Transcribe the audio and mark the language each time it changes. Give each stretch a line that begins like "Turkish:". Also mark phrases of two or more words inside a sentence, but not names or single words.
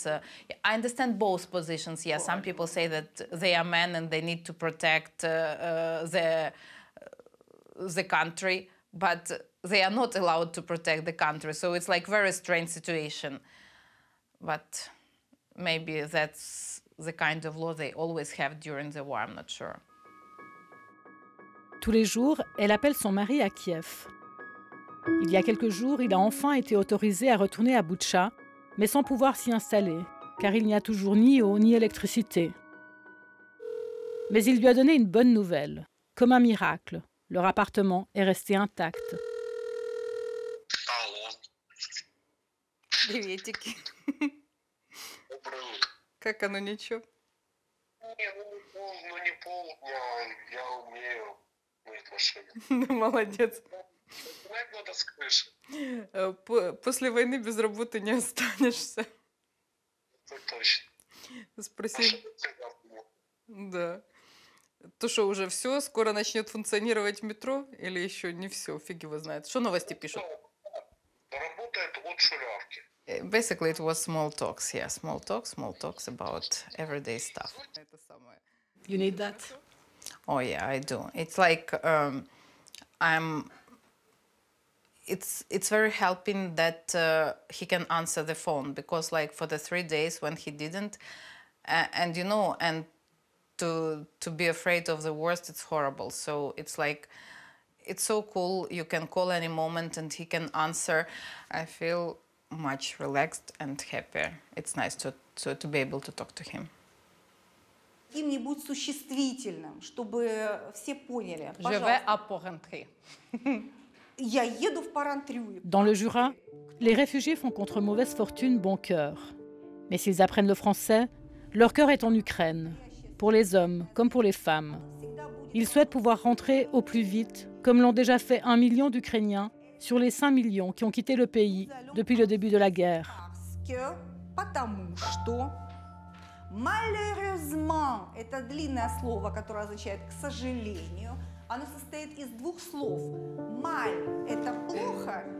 English: I understand both positions. Yeah, some people say that they are men and they need to protect the country, but they are not allowed to protect the country. So it's like very strange situation. But maybe that's the kind of law they always have during the war, I'm not sure.
French: Tous les jours, elle appelle son mari à Kiev. Il y a quelques jours, il a enfin été autorisé à retourner à Boutcha, mais sans pouvoir s'y installer, car il n'y a toujours ni eau ni électricité. Mais il lui a donné une bonne nouvelle. Comme un miracle, leur appartement est resté intact.
Russian: Приветики. Как оно, ничего? Не полдня, я умею мыть машину. Молодец. Снять надо с крыши. После войны без работы не останешься. Это точно. Спроси. Да. То что, уже все? Скоро начнет функционировать метро? Или еще не все? Фиг его знает. Что новости пишут? Работает от шулявки.
English: Basically, it was small talks. Yeah, small talks about everyday stuff. You need that? Oh yeah, I do. It's like It's very helping that he can answer the phone, because like for the 3 days when he didn't, and you know, and to be afraid of the worst, it's horrible. So it's like, it's so cool. You can call any moment and he can answer. I feel much relaxed and happier. It's nice to be able to talk to him.
Russian: Каким-нибудь существительным, чтобы все поняли.
French: Je vais à Porrentruy.
Russian: Я еду в Porrentruy.
French: Dans le Jura, les réfugiés font contre mauvaise fortune bon cœur. Mais s'ils apprennent le français, leur cœur est en Ukraine, pour les hommes comme pour les femmes. Ils souhaitent pouvoir rentrer au plus vite, comme l'ont déjà fait 1 million d'Ukrainiens, sur les 5 millions qui ont quitté le pays depuis le début de la guerre.
Russian: Потому что malheureusement, это длинное слово, которое означает «к сожалению», оно состоит из двух слов. Маль – это плохо,